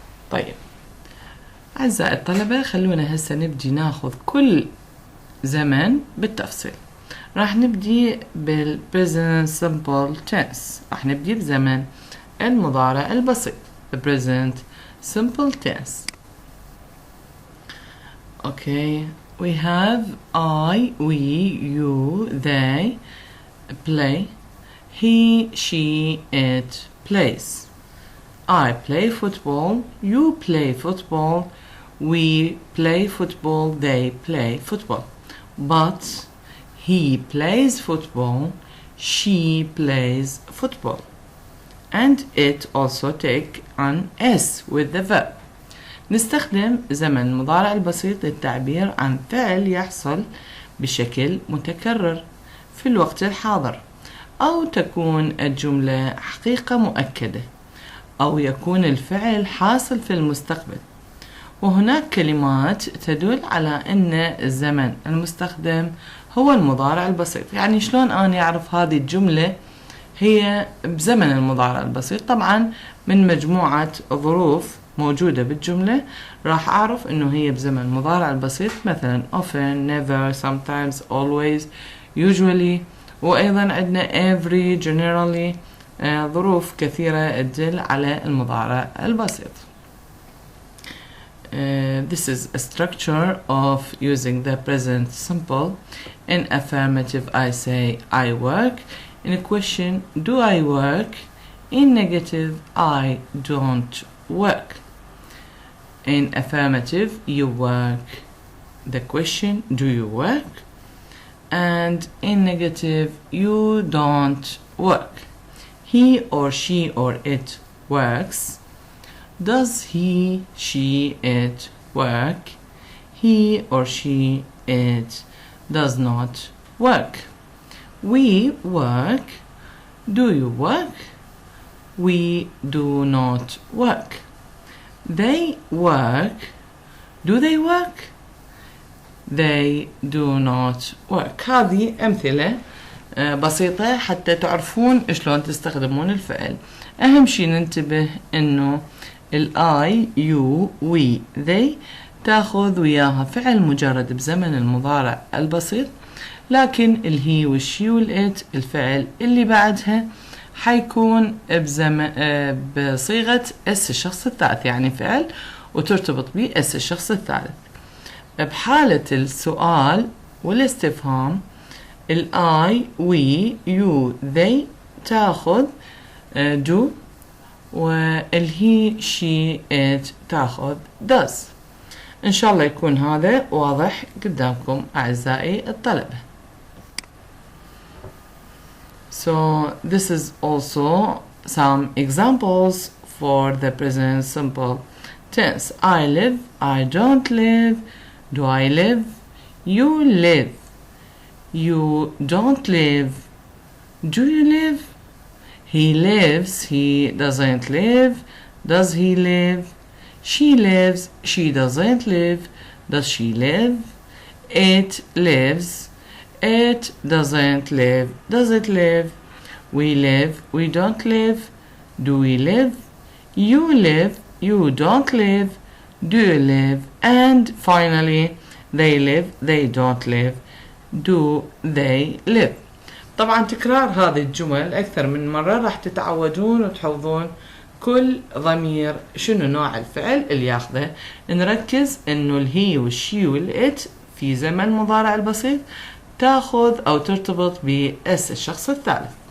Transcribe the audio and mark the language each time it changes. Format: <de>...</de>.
<ar>طيب أعزائي الطلبة خلونا هسه نبدي ناخذ كل زمن بالتفصيل. راح نبدي بال</ar> <en>present simple tense.</en> <ar>راح نبدي بزمن المضارع البسيط</ar> <en>the present simple tense. Okay, we have I, we, you, they play. He, she, it plays. I play football. You play football. We play football. They play football. But he plays football. She plays football. And it also take an S with the verb.</en> <ar>نستخدم زمن المضارع البسيط للتعبير عن فعل يحصل بشكل متكرر في الوقت الحاضر أو تكون الجملة حقيقة مؤكدة أو يكون الفعل حاصل في المستقبل. وهناك كلمات تدل على أن الزمن المستخدم هو المضارع البسيط. يعني شلون أنا أعرف هذه الجملة هي بزمن المضارع البسيط؟ طبعا من مجموعة ظروف موجودة بالجملة راح أعرف أنه هي بزمن المضارع البسيط. مثلا</ar> <en>often, never, sometimes, always, usually.</en> <ar>وأيضا عندنا every, generally. ظروف كثيرة تدل على المضارع البسيط.</ar> <en>This is a structure of using the present simple. In affirmative I say I work. In a question do I work? In negative I don't work. In affirmative you work. The question do you work? And in negative you don't work. He or she or it works. Does he, she, it work? He or she, it does not work. We work. Do you work? We do not work. They work. Do they work? They do not work.</en> <ar>هذه أمثلة بسيطة حتى تعرفون شلون تستخدمون الفعل. أهم شي ننتبه إنه I you we they تاخذ وياها فعل مجرد بزمن المضارع البسيط، لكن الهي والشي والإت الفعل اللي بعدها حيكون بصيغة اس الشخص الثالث، يعني فعل وترتبط به اس الشخص الثالث. بحالة السؤال والاستفهام I we you they تاخذ do، والهي she it تاخذ does. إن شاء الله يكون هذا واضح قدامكم أعزائي الطلبة.</ar> <en>So this is also some examples for the present simple tense. I live, I don't live, do I live, you live, you don't live, do you live, he lives, he doesn't live, does he live, she lives, she doesn't live, does she live, it lives, it doesn't live, does it live, we live, we don't live, do we live, you don't live, do you live, and finally they live, they don't live, do they live.</en> <ar>طبعا تكرار هذه الجمل أكثر من مرة راح تتعودون وتحفظون كل ضمير شنو نوع الفعل اللي ياخذه. نركز انه الهي والشي والإت في زمن المضارع البسيط تاخذ او ترتبط باس الشخص الثالث.</ar>